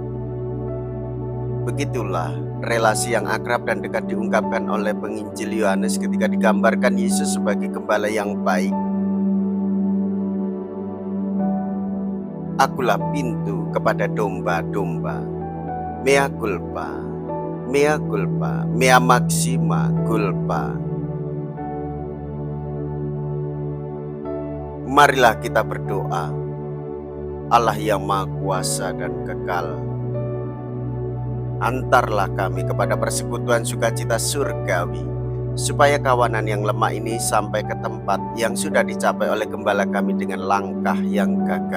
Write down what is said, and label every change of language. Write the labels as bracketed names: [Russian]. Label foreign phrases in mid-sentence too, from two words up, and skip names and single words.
[Indonesian] Begitulah relasi yang akrab dan dekat diungkapkan oleh penginjil Yohanes ketika digambarkan Yesus sebagai gembala yang baik. Akulah pintu kepada domba-domba. [Latin] Mea culpa, mea culpa, mea maxima culpa. [Indonesian] Marilah kita berdoa. Allah yang Maha Kuasa dan kekal, antarlah kami kepada persekutuan sukacita surgawi, supaya kawanan yang lemah ini sampai ke tempat yang sudah dicapai oleh gembala kami dengan langkah yang gagah.